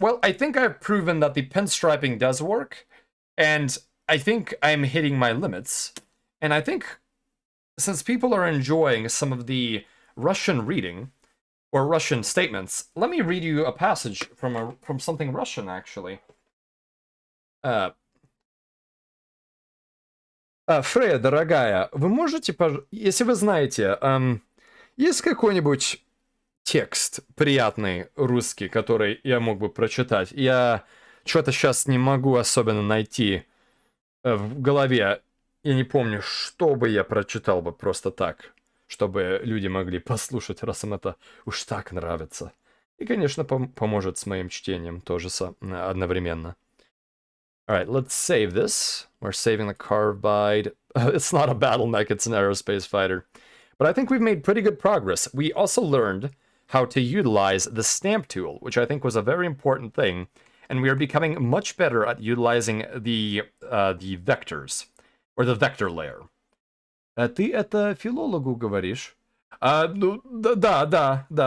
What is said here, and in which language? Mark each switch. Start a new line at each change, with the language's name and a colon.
English: Well, I think I've proven that the pinstriping does work, and I think I'm hitting my limits. And I think since people are enjoying some of the Russian reading, or Russian statements, let me read you a passage from something Russian, actually.
Russian: Фрея, дорогая, вы можете, если вы знаете, есть какой-нибудь текст приятный русский, который я мог бы прочитать? Я что-то сейчас не могу особенно найти в голове. Я не помню, что бы я прочитал бы просто так, чтобы люди могли послушать, раз им это уж так нравится. И, конечно, поможет с моим чтением тоже одновременно.
English: Alright, let's save this. We're saving the Carevbide. It's not a Battletech, it's an Aerospace fighter. But I think we've made pretty good progress. We also learned how to utilize the stamp tool, which I think was a very important thing. And we are becoming much better at utilizing the vectors, or the vector layer.
Russian: Ты это филологу говоришь? Ну, да.